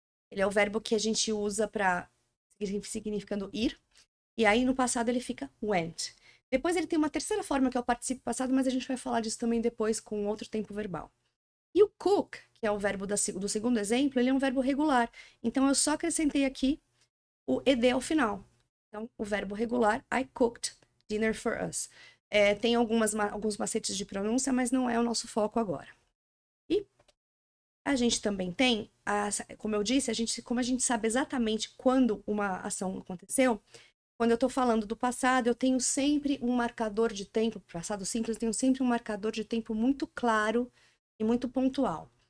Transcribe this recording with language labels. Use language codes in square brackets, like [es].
[pt] Ele é o verbo que a gente usa para significando ir. E aí, no passado, ele fica went. Depois, ele tem uma terceira forma, que é o participo passado, mas a gente vai falar disso também depois com outro tempo verbal. E o cook, que é o verbo do segundo exemplo, ele é um verbo regular. Então, eu só acrescentei aqui o ed ao final. Então, o verbo regular, [en] I cooked dinner for us. [pt] Tem alguns macetes de pronúncia, mas não é o nosso foco agora. E a gente também tem, como eu disse, como a gente sabe exatamente quando uma ação aconteceu, quando eu estou falando do passado, eu tenho sempre um marcador de tempo, passado simples, eu tenho sempre um marcador de tempo muito claro e muito pontual.